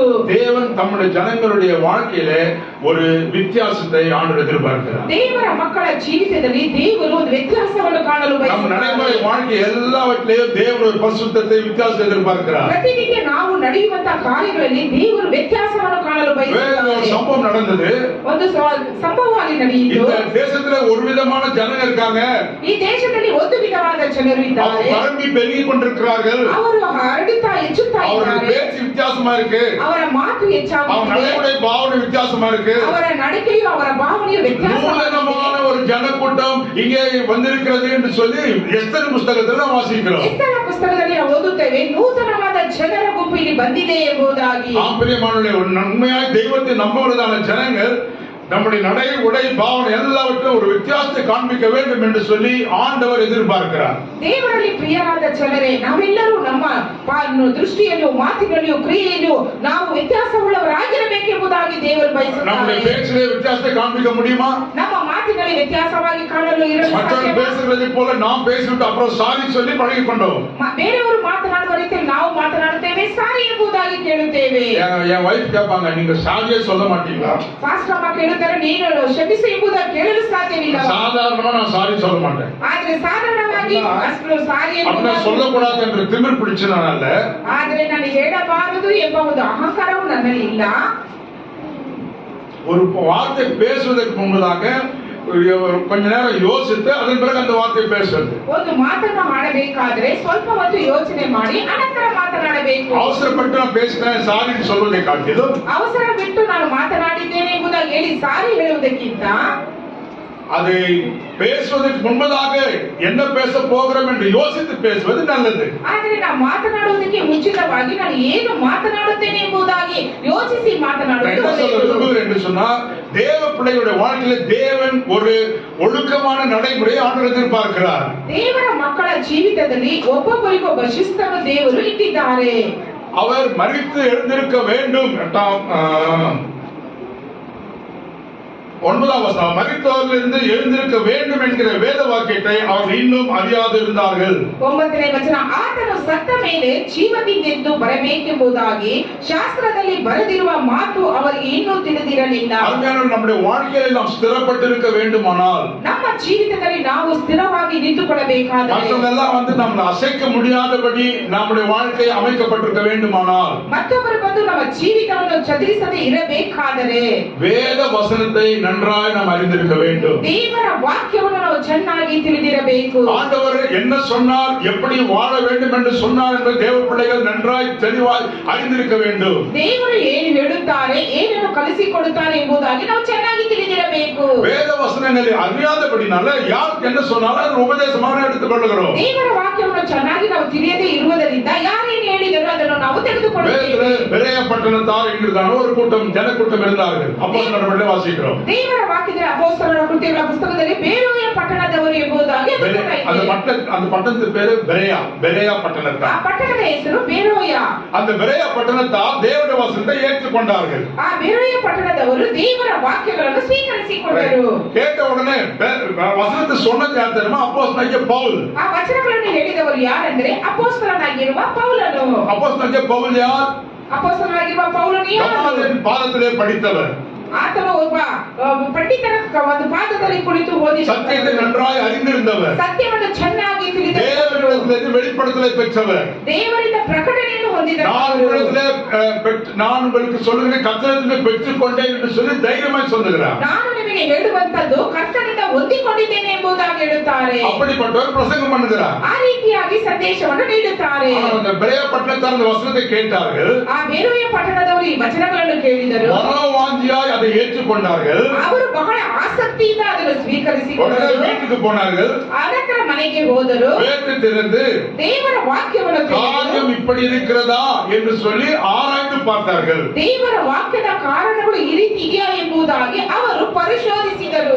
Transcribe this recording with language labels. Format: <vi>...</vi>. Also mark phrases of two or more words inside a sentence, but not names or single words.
<ta>தேவன் தம்முடைய ஜனங்களுடைய வாழ்க்கையில ஒரு வித்தியாசத்தை ஆண்டவர் எதிர்பார்க்கிறார்.</ta> <kn>ದೇವರ ಮಕ್ಕಳ ಜೀವಿತದಲ್ಲಿ ದೇವರು ಒಂದು ವ್ಯತ್ಯಾಸವನ್ನು ಕಾಣಲು</kn> <ta>நம்ம நடைமுறை</ta> <kn>ಬಯಸುತ್ತಾರೆ.</kn> <ta>வாழ்க்கை எல்லாவற்றிலேயும் தேவன் ஒரு பரிசுத்தத்தை வித்தியாசத்தை எதிர்பார்க்கிறார்.</ta> <kn>ಪ್ರತಿನಿತ್ಯ ನಾವು ನಡೆಯುವಂತ ಕಾರ್ಯಗಳಲ್ಲಿ ದೇವರು ವ್ಯತ್ಯಾಸವನ್ನು ಕಾಣಲು</kn> <ta>வேற ஒரு</ta> <kn>ಬಯಸುತ್ತಾರೆ.</kn> <ta>சம்பவம் நடந்தது.</ta> <kn>ಒಂದು ಸಂಭವ ಅಲ್ಲಿ ನಡೆಯಿತು.</kn> <ta>இந்த தேசத்துல ஒரு விதமான ஜனங்க இருக்காங்க,</ta> <kn>ಈ ದೇಶದಲ್ಲಿ ಒಂದು ವಿಧವಾದ ಜನರು</kn> <ta>அவங்க</ta> <kn>ಇದ್ದಾರೆ.</kn> <ta>பரம்பி பெருகி கொண்டிருக்கிறார்கள்.</ta> <kn>ಅವರು ಹರಡುತ್ತಾ ಹೆಚ್ಚುತ್ತಾ</kn> <ta>அவருடைய</ta> <kn>ಇದ್ದಾರೆ.</kn> <ta>பேச்சு வித்தியாசமா இருக்கு,</ta> <kn>ಅವರ ಮಾತು</kn> <ta>அவங்க</ta> <kn>ಹೆಚ್ಚಾಗುತ್ತಿದೆ.</kn> <ta>நடைமுறை பாவனை வித்தியாசமா இருக்கு.</ta> <kn>ಅವರ ನಡತೆಯು ಅವರ ಭಾವನೆಯು ವ್ಯತ್ಯಾಸವಾಗಿದೆ.</kn> <ta>நூதனமான ஒரு ஜனக்கூட்டம் இங்கே வந்திருக்கிறது என்று சொல்லி எஸ்தர் புஸ்தகத்துல வாசிக்கிறோம்.</ta> <kn>ಎಸ್ತೇರ ಪುಸ್ತಕದಲ್ಲಿ ನಾವು ಓದುತ್ತೇವೆ, ನೂತನವಾದ ಜನರ ಗುಂಪು ಇಲ್ಲಿ ಬಂದಿದೆ ಎಂಬುದಾಗಿ.</kn> <ta>ஆம்பரியமானவர்களே, ஒரு நன்மையாய் தெய்வத்தை நம்புவதான ஜனங்கள் நம்முடைய நடை உடை பாவனை எல்லாவற்றும் ஒரு வித்தியாசத்தை காண்பிக்க வேண்டும் என்று சொல்லி ஆண்டவர் எதிர்பார்க்கிறார்.</ta> <kn>ದೇವರಲ್ಲಿ ಪ್ರಿಯರಾದ ಜನರೇ, ನಾವೆಲ್ಲರೂ ನಮ್ಮ ದೃಷ್ಟಿಯಲ್ಲೂ ಮಾತಿನಲ್ಲಿಯೂ ಕ್ರಿಯೆಯಲ್ಲೂ ನಾವು ವ್ಯತ್ಯಾಸವುಳ್ಳವರಾಗಿರಬೇಕೆಂಬುದಾಗಿ ದೇವರು</kn> <ta>நம்முடைய</ta> <kn>ಬಯಸುತ್ತಾರೆ.</kn> <ta>பேச்சிலே வித்தியாசத்தை காண்பிக்க முடியுமா?</ta> <kn>ನಮ್ಮ ಮಾತಿನಲ್ಲಿ ವ್ಯತ್ಯಾಸವಾಗಿ ಕಾಣಲು ಇರಲು</kn> <ta>மற்றவர்கள்</ta> <kn>ಸಾಧ್ಯವಾ?</kn> <ta>பேசுறதை போல நாம் பேசிவிட்டு அப்புறம் சாரி சொல்லி பழகி கொண்டோம்.</ta> <kn>ಬೇರೆಯವರು ಮಾತನಾಡುವ ರೀತಿಯಲ್ಲಿ ನಾವು ಮಾತನಾಡುತ್ತೇವೆ, ಸಾರಿ ಎಂಬುದಾಗಿ ಕೇಳುತ್ತೇವೆ.</kn> <ta>என் வைஃப் கேட்பாங்க, நீங்க சாரியே சொல்ல மாட்டீங்களா?</ta> <kn>ಫಾಸ್ಟ್ ಅಮ್ಮ ಕೇಳುತ್ತಾರೆ, ನೀನು ಕ್ಷಮಿಸು ಎಂಬುದಾಗಿ ಕೇಳಲು ಸಾಧ್ಯವಿಲ್ಲ.</kn> <ta>சாதாரணமா நான் சாரி சொல்ல மாட்டேன்.</ta> <kn>ಆದ್ರೆ ಸಾಧಾರಣವಾಗಿ ಅಷ್ಟು ಸಾರಿ</kn> <ta>அப்படின்னா சொல்லக்கூடாது என்று திமிர் பிடிச்சனால</ta> <kn>ಆದ್ರೆ ನಾನು ಹೇಳಬಾರದು ಎಂಬ ಒಂದು ಅಹಂಕಾರವು ನನ್ನಲ್ಲಿ ಇಲ್ಲ.</kn> <ta>ஒரு வார்த்தை பேசுவதற்கு முன்பதாக கொஞ்ச நேரம் யோசித்து அதன் பிறகு அந்த வார்த்தை பேசுறது.</ta> <kn>ಒಂದು ಮಾತನ್ನು ಆಡಬೇಕಾದ್ರೆ ಸ್ವಲ್ಪ ಹೊತ್ತು ಯೋಚನೆ ಮಾಡಿ ಅನಂತರ ಮಾತನಾಡಬೇಕು.</kn> <ta>அவசரப்பட்டு நான் பேசினேன் சாரி சொல்வதை காட்டிலும்</ta> <kn>ಅವಸರ ಬಿಟ್ಟು ನಾನು ಮಾತನಾಡಿದ್ದೇನೆ ಎಂಬುದಾಗಿ ಹೇಳಿ ಸಾರಿ ಹೇಳುವುದಕ್ಕಿಂತ</kn> <ta>அதை பேசுவதற்கு முன்பதாக என்ன பேச போகிறோம் என்று யோசித்து பேசுவது நல்லது.</ta> <kn>ಆದ್ರೆ ನಾವು ಮಾತನಾಡುವುದಕ್ಕೆ ಮುಂಚಿತವಾಗಿ ನಾನು ಏನು ಮಾತನಾಡುತ್ತೇನೆ ಎಂಬುದಾಗಿ ಯೋಚಿಸಿ ಮಾತನಾಡುವುದು</kn> <ta>என்ன சொல்ல</ta> <kn>ಒಳ್ಳೆಯದು.</kn> <ta>விரும்புகிறேன் என்று சொன்னால், தேவ பிள்ளைகளுடைய வாழ்க்கையில தேவன் ஒரு ஒழுக்கமான நடைமுறையை ஆண்டவர் எதிர்பார்க்கிறார்.</ta> <kn>ದೇವರ ಮಕ್ಕಳ ಜೀವಿತದಲ್ಲಿ ಒಬ್ಬೊಬ್ಬರಿಗೊಬ್ಬ ಶಿಸ್ತನ್ನು ದೇವರು ಇಟ್ಟಿದ್ದಾರೆ.</kn> <ta>அவர் மரித்து எழுந்திருக்க வேண்டும். 9ஆம் வசனம், மரித்தோரிலிருந்து எழுந்திருக்க வேண்டும் என்கிற வேத வாக்கியத்தை அவர்கள் இன்னும் அறியாது இருந்தார்கள்.</ta> <kn>9ನೇ ವಚನ, ಆತನು ಸತ್ತ ಮೇಲೆ ಜೀವದಿಂದೆದ್ದು ಬರಬೇಕೆಂಬುದಾಗಿ ಶಾಸ್ತ್ರದಲ್ಲಿ ಬರೆದಿರುವ ಮಾತು ಅವರಿಗೆ ಇನ್ನೂ ತಿಳಿದಿರಲಿಲ್ಲ.</kn> <ta>அருமையானவர்களே, நம்முடைய வாழ்க்கையில் நாம் ஸ்திரப்பட்டிருக்க வேண்டுமானால்,</ta> <kn>ನಮ್ಮ ಜೀವಿತದಲ್ಲಿ ನಾವು ಸ್ಥಿರವಾಗಿ ನಿಂತುಕೊಳ್ಳಬೇಕಾದರೆ,</kn> <ta>மற்றவெல்லாம் நம்மை அசைக்க முடியாதபடி நம்முடைய வாழ்க்கை அமைக்கப்பட்டிருக்க வேண்டுமானால்,</ta> <kn>ಮತ್ತೊಬ್ಬರು ಬಂದು ನಮ್ಮ ಜೀವಿತವನ್ನು ಚದುರಿಸದೆ ಇರಬೇಕಾದರೆ</kn> <ta>வேத வசனத்தை நன்றாய் நாம் அறிந்திருக்க வேண்டும்.</ta> <kn>ದೇವರ ವಾಕ್ಯವನ್ನು ನಾವು ಚೆನ್ನಾಗಿ ತಿಳಿದಿರಬೇಕು.</kn> <ta>ஆண்டவர் என்ன சொன்னார், எப்படி வாழ வேண்டும் என்று சொன்னார் என்று தேவ பிள்ளைகள் நன்றாய் தெளிவாய் அறிந்திருக்க வேண்டும்.</ta> <kn>ದೇವರು ಏನು ಹೇಳುತ್ತಾರೆ, ಏನನ್ನು ಕಲಿಸಿಕೊಡುತ್ತಾರೆ ಎಂಬುದಾಗಿ ನಾವು ಚೆನ್ನಾಗಿ ತಿಳಿದಿರಬೇಕು.</kn> <ta>வேத வசனங்களை அறியாதபடினால யாருக்கு என்ன சொன்னாலும் அது உபதேசமாக எடுத்துக்கொள்கிறோம்.</ta> <kn>ದೇವರ ವಾಕ್ಯವನ್ನು ಚೆನ್ನಾಗಿ ನಾವು ತಿಳಿಯದೇ ಇರುವುದರಿಂದ ಯಾರೇನು ಹೇಳಿದರೂ ಅದನ್ನು ನಾವು ತೆಗೆದುಕೊಳ್ಳುತ್ತೇವೆ.</kn> <ta>பெரிய பட்டணத்தார் என்கிறதான ஒரு கூட்டம் ஜனக்கூட்டம் இருந்தார்கள். அப்போஸ்தலர்களை வாசிக்கிறோம்.</ta> <kn>ದೇವರ ವಾಕ್ಯದಲ್ಲಿ ಅಪೊಸ್ತಲರ ಕೃತ್ಯಗಳ ಪುಸ್ತಕದಲ್ಲಿ ಬೇರೆಯ ಪಟ್ಟಣದವರು ಎಂಬುದಾಗಿ</kn> <ta>அந்த பட்டணத்து பேரு பெரேயா பட்டணத்தார்.</ta> <kn>ಆ ಪಟ್ಟಣದ ಹೆಸರು ಬೇರೋಯ.</kn> <ta>அந்த பெரேயா பட்டணத்தார் தேவனுடைய வசனத்தை ஏற்றுக்கொண்டார்கள்.</ta> <kn>ಆ ಬೇರೋಯ ಪಟ್ಟಣದವರು ದೇವರ ವಾಕ್ಯಗಳನ್ನು ಸ್ವೀಕರಿಸಿಕೊಂಡರು.</kn> <ta>கேட்ட உடனே வசனத்தை சொன்னது யார் தெரியுமா? அப்போஸ்தலனாகிய பவுல்.</ta> <kn>ಆ ವಚನಗಳನ್ನು ಹೇಳಿದವರು ಯಾರೆಂದರೆ ಅಪೊಸ್ತಲನಾಗಿರುವ ಪೌಲನು.</kn> <ta>அப்போஸ்தலனாகிய பவுல் யார்?</ta> <kn>ಅಪೊಸ್ತಲನಾಗಿರುವ ಪೌಲನು ಯಾರು?</kn> <ta>கமாலியேலின் பாதத்திலே படித்தவர்.</ta> <kn>ಆತನು ಒಬ್ಬ ಪಂಡಿತರ ಒಂದು ಪಾದದಲ್ಲಿ ಕುಳಿತು</kn> <ta>சத்தியத்தை</ta> <kn>ಓದಿದ</kn> <ta>நன்றாய் அறிந்திருந்தவர்,</ta> <kn>ಸತ್ಯವನ್ನು ಚೆನ್ನಾಗಿ</kn> <ta>தேவனிடத்திலிருந்து வெளிப்படுத்தலை பெற்றவர்.</ta> <kn>ದೇವರಿಂದ ಪ್ರಕಟಣೆಯನ್ನು</kn> <ta>நான் உங்களுக்கு சொல்லுகிறேன், கர்த்தரிடத்திலிருந்து பெற்றுக்கொண்டேன் என்று சொல்லி தைரியமாய் சொல்லுகிறார்.</ta> <kn>ನಾನು ನಿಮಗೆ ಹೇಳುವಂತದ್ದು ಕರ್ತನಿಂದ ಹೊಂದಿಕೊಂಡಿದ್ದೇನೆ ಎಂಬುದಾಗಿ ಹೇಳುತ್ತಾರೆ.</kn> <ta>அப்படிப்பட்டவர் பிரசங்கம் பண்ணுகிறார்.</ta> <kn>ಆ ರೀತಿಯಾಗಿ ಸಂದೇಶವನ್ನು ನೀಡುತ್ತಾರೆ.</kn> <ta>அந்த பெரிய பட்டணத்தார் அந்த வசனத்தை கேட்டார்கள்.</ta> <kn>ಆ ಬೇರೆಯ ಪಟ್ಟಣದವರು ಈ ವಚನಗಳನ್ನು ಕೇಳಿದರು.</kn> <ta>மனோவாஞ்சியாய் அதை ஏற்றுக்கொண்டார்கள்.</ta> <kn>ಅವರು ಬಹಳ ಆಸಕ್ತಿಯಿಂದ ಅದನ್ನು ಸ್ವೀಕರಿಸಿಕೊಂಡರು.</kn> <ta>வீட்டுக்கு போனார்கள்.</ta> <kn>ಅನಂತರ ಮನೆಗೆ ಹೋದರು.</kn> <ta>வேதத்தை திறந்து</ta> <kn>ದೇವರ ವಾಕ್ಯವನ್ನು</kn> <ta>காரியம் இப்படி இருக்கிறதா என்று சொல்லி ஆராய்ந்து பார்த்தார்கள்.</ta> <kn>ದೇವರ ವಾಕ್ಯದ ಕಾರಣಗಳು ಈ ರೀತಿ ಇದೆಯಾ ಎಂಬುದಾಗಿ ಅವರು ಪರಿಶೋಧಿಸಿದರು.</kn>